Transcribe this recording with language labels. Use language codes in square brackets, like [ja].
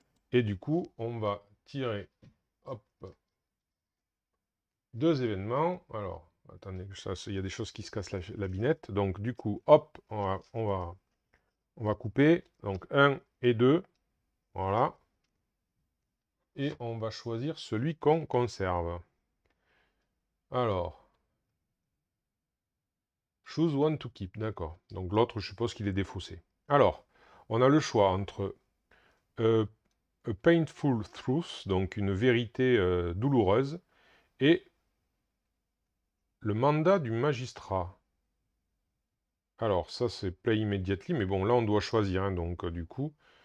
[fr] Et du coup, on va tirer, hop, 2 événements. Alors, attendez, il y a des choses qui se cassent la binette. Donc, du coup, hop, on va couper. Donc, 1 et 2. Voilà. Et on va choisir celui qu'on conserve. Alors, [en] choose one to keep. [fr] D'accord. Donc, l'autre, je suppose qu'il est défaussé. Alors, on a le choix entre a painful truth, donc une vérité douloureuse, et le mandat du magistrat. Alors, ça, c'est [en] play immediately, [fr] mais bon, là, on doit choisir, hein, donc, du coup...